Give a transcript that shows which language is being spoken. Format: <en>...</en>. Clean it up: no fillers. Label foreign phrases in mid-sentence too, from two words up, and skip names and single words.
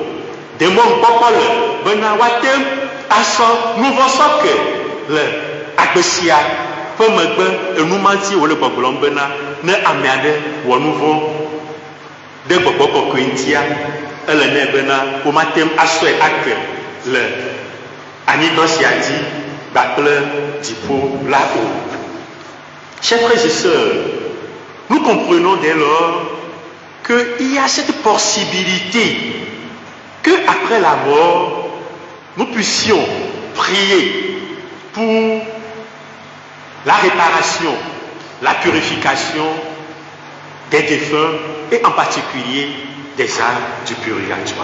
<ee>Demɔnukpɔkpɔ le bena woate asɔ nu vɔ̃ sɔ ke le agbe sia ƒe megbe enumati wòle gbɔgblɔm bena ne ame aɖe wɔ nu vɔ̃ ɖe gbɔgbɔ kɔkɔe ŋutia, ele nɛ bena womate asɔe ake le anyigba sia dzi kpakple dziƒo la o.</ee> <fr>Chers frères et sœurs, nous comprenons dès lors qu'il y a cette possibilité que après la mort, nous puissions prier pour la réparation, la purification des défunts et en particulier des âmes du purgatoire.</fr>